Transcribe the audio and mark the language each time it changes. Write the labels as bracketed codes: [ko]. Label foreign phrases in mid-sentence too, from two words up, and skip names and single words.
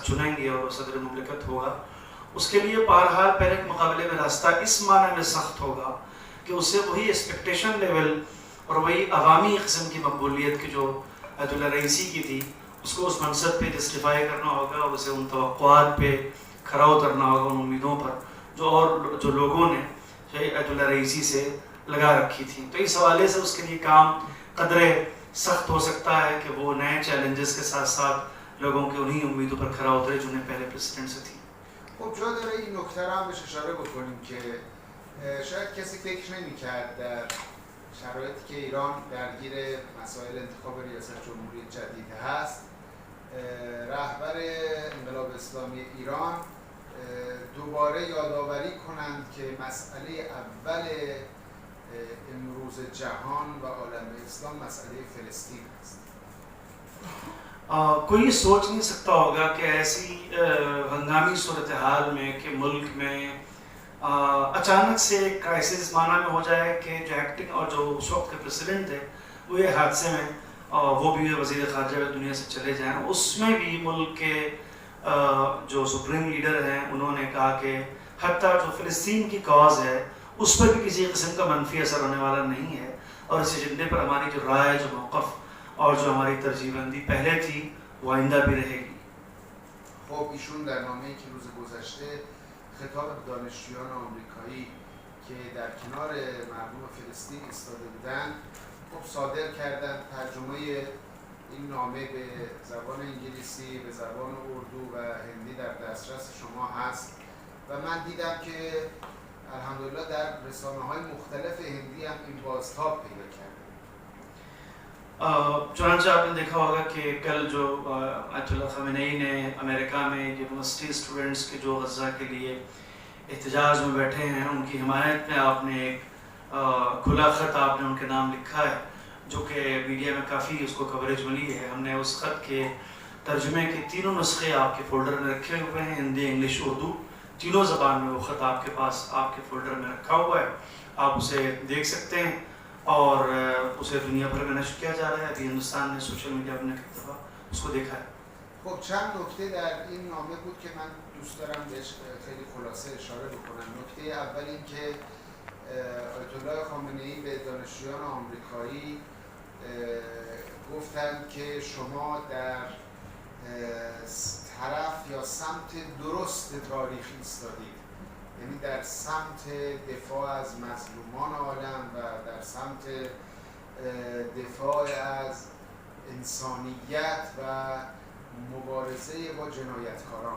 [ur] چنیں گے اور وہ صدر مملکت ہوگا، اس کے لیے بہرحال پہلے کے مقابلے میں راستہ اس معنی میں سخت ہوگا کہ اس سے وہی [en] expectation level [ur] اور وہی عوامی قسم کی مقبولیت کی جو عبداللہ رئیسی کی تھی، اس کو اس منصب پہ جسٹیفائی کرنا ہوگا اور اسے ان توقعات پہ کھرا اترنا ہوگا، ان امیدوں پر جو لوگوں نے عبداللہ رئیسی سے لگا رکھی تھی. تو اس حوالے سے اس کے لیے کام قدرے سخت ہو سکتا ہے کہ وہ نئے چیلنجز کے ساتھ ساتھ لوگوں کی انہی امیدوں پر کھرا اترے جو انہیں پہلے پریزیڈنٹ سے تھی. [fa] خب جا داره این نکته را هم بهش اشاره بکنیم که شاید کسی فکر نمی‌کرد در شرایطی که ایران درگیر مسائل انتخاب ریاست جمهوری جدید هست، رهبر انقلاب اسلامی ایران دوباره یادآوری کنند که مسئله اول امروز جهان و عالم اسلام مسئله فلسطین است. [ur] کوئی سوچ نہیں سکتا ہوگا کہ ایسی ہنگامی صورت حال میں کہ ملک میں اچانک سے کرائسس معنی میں ہو جائے کہ جو ایکٹنگ اور جو اس وقت کے پریزیڈنٹ تھے وہ یہ حادثے میں وہ بھی وزیر خارجہ دنیا سے چلے جائیں. اس میں بھی ملک کے جو [en] supreme leader [ur] ہیں انہوں نے کہا کہ حتیٰ جو فلسطین کی کاز ہے اس پر بھی کسی قسم کا منفی اثر ہونے والا نہیں ہے، اور اس ایجنڈے پر ہماری جو رائے، جو موقف اور جو ہماری ترجیح بندی پہلے تھی وہ آئندہ بھی رہے گی. [fa] خب ایشون در نامه‌ای که روز گذشته خطاب دانشجویان آمریکایی که در کنار مردم فلسطین ایستاده بودند خب صادر کردند. ترجمه این نامه به زبان انگلیسی، به زبان اردو و هندی در دسترس شما هست و من دیدم که الحمدلله در رسانه‌های مختلف هندی هم این بازتاب پیدا کرده. [ur] چنانچہ آپ نے دیکھا ہوگا کہ کل جو آیت اللہ خامنہ ای نے امریکہ میں [en] university students [ur] کے جو غزہ کے لیے احتجاج میں بیٹھے ہیں ان کی حمایت میں آپ نے ایک کھلا خط آپ نے ان کے نام لکھا ہے، جو کہ میڈیا میں کافی اس کو کوریج ملی ہے. ہم نے اس خط کے ترجمے کے تینوں نسخے آپ کے فولڈر میں رکھے ہوئے ہیں، ہندی، انگلش، اردو، تینوں زبان میں وہ خط آپ کے پاس آپ کے فولڈر میں رکھا ہوا ہے. آپ اسے دیکھ سکتے ہیں اور اسے دنیا بھر میں نشر کیا جا رہا ہے. ابھی ہندوستان نے [en] social media [ur] میں کئی دفعہ اس کو دیکھا ہے. [fa] خب چند نکته در این نامه بود که من دوست دارم بهش خیلی خلاصه اشاره بکنم. نکته اول این که آیت الله خامنه‌ای به دانشجویان آمریکایی گفتند که شما در طرف یا سمت درست تاریخ ایستادید، یعنی در سمت دفاع از مظلومان عالم و در سمت دفاع از انسانیت و مبارزه با جنایتکاران.